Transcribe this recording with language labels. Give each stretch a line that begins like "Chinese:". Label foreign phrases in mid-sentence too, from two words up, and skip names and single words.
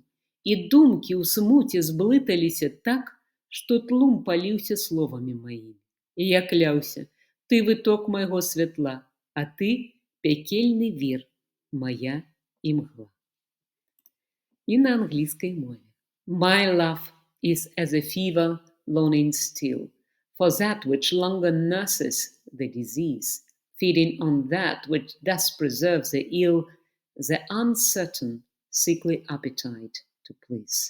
Belarusian: І думкі ў смуце зблыталіся так, што тлум паліўся словамі маімі. І я кляўся, ты выток майго святла, а ты пякельны вір, мая імгла. І на англійскай мове.
English: My love is as a fever loaning still. For that which longer nurses the disease, feeding on that which thus preserves the ill, the uncertain, sickly appetite to please.